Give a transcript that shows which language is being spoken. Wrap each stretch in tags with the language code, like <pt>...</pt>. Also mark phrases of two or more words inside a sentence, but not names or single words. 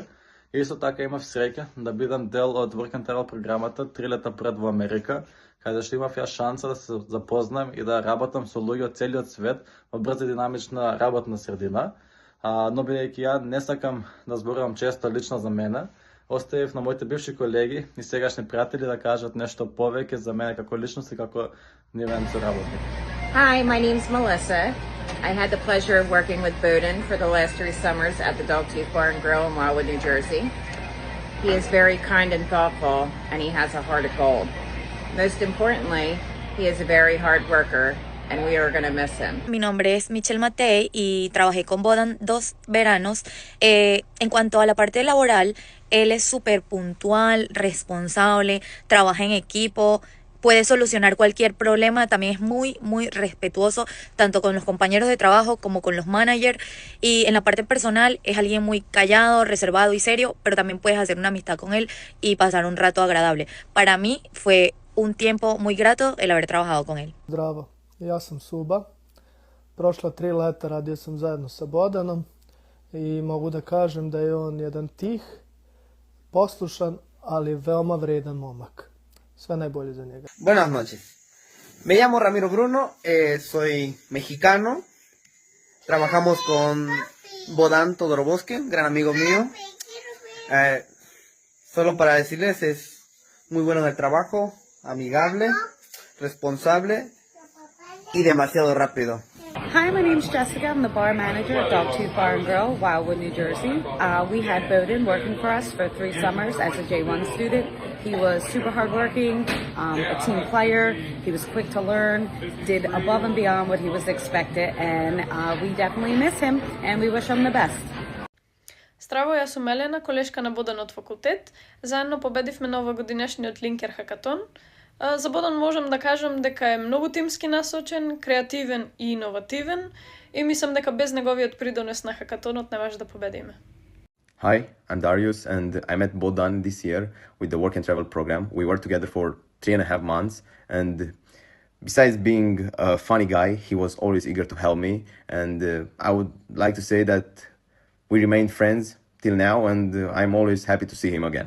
<mk>И исто така имав среќа да бидам дел од Work and Travel програмата 3 лета пред во Америка, каде што имав ја шанса да се запознам и да работам со луѓе од целиот свет во брза и динамична работна средина. Но бидејќи ја не сакам да зборувам често лично за мене, оставив на моите бивши колеги и сегашни пријатели да кажат нешто повеќе за мене како личност и како нивен соработник.</mk> <en>Hi, my name's Melissa. I had the pleasure of working with Bowden for the last 3 summers at the Dogtooth Bar and Grill in Wildwood, New Jersey. He is very kind and thoughtful, and he has a heart of gold. Most importantly, he is a very hard worker, and we are going to miss him.</en> <es>Mi nombre es Michelle Matei y trabajé con Bodan 2 veranos. En cuanto a la parte laboral, él es súper puntual, responsable, trabaja en equipo, puede solucionar cualquier problema, también es muy respetuoso, tanto con los compañeros de trabajo como con los managers, y en la parte personal es alguien muy callado, reservado y serio, pero también puedes hacer una amistad con él y pasar un rato agradable. Para mí fue un tiempo muy grato el haber trabajado con él.</es> <sr>Zdravo, ja sam Suba. Prošla 3 leta radio sam zajedno sa Bodanom i mogu da kažem da je on jedan tih, poslušan, ali veoma vredan momak. Sve najbolje za njega.</sr> <es>Buenas noches. Me llamo Ramiro Bruno, soy mexicano. Trabajamos con Bodan Todorovsky, gran amigo mío. Solo para decirles, es muy bueno en el trabajo, amigable, responsable y demasiado rápido.</es> <en>Hi, my name's Jessica. I'm the bar manager at Dogtooth Bar and Grill, Wildwood, New Jersey. We had Bowden working for us for 3 summers as a J1 student. He was super hardworking, a team player. He was quick to learn, did above and beyond what he was expected, and we definitely miss him, and we wish him the best.</en> <mk>Здраво, јас сум Елена, колешка на Бодан од факултет. Заедно победивме на овогодишниот Линкер хакатон. За Бодан можам да кажам дека е многу тимски насочен, креативен и иновативен и мислам дека без неговиот придонес на хакатонот не може да победиме.</mk> <en>Hi, I'm Darius and I met Bodan this year with the Work and Travel program. We worked together for 3.5 months and besides being a funny guy, he was always eager to help me, and I would like to say that we remain friends till now, and I'm always happy to see him again.</en>